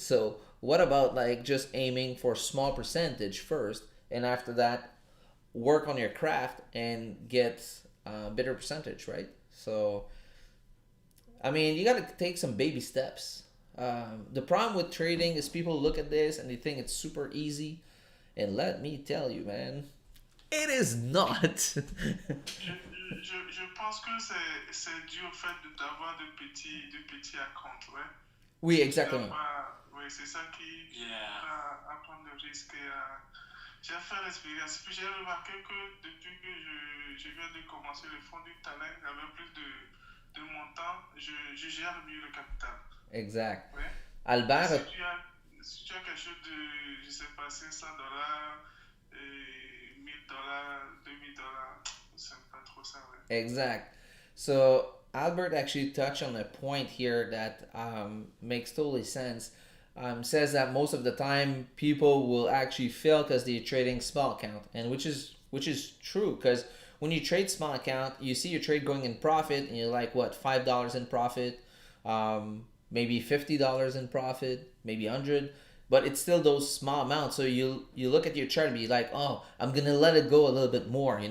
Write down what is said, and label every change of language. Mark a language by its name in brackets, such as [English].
[English] So what about like just aiming for a small percentage first, and after that, work on your craft and get a better percentage, right? So I mean, you gotta take some baby steps. The problem with trading is people look at this and they think it's super easy, and let me tell you, man, it is not. [French] Je pense que c'est dû au fait d'avoir de petits accounts, ouais. Oui, exactement. Oui, c'est ça qui [English] Yeah. [French] à prendre le risque. J'ai fait l'expérience. Puis j'ai remarqué que depuis que je viens de commencer le fonds du talent avec plus de montant, je gère mieux le capital. Exact. Ouais. Albert, Si tu as quelque chose de, je sais pas, $500, et $1000, $2000, c'est pas trop ça, ouais. exact. [English] So Albert actually touched on a point here that makes totally sense. Says that most of the time people will actually fail because they're trading small account, and which is true, because when you trade small account, you see your trade going in profit, and you're like, what, $5 in profit, maybe $50 in profit, maybe 100, but it's still those small amounts. So you look at your chart and be like, oh, I'm gonna let it go a little bit more.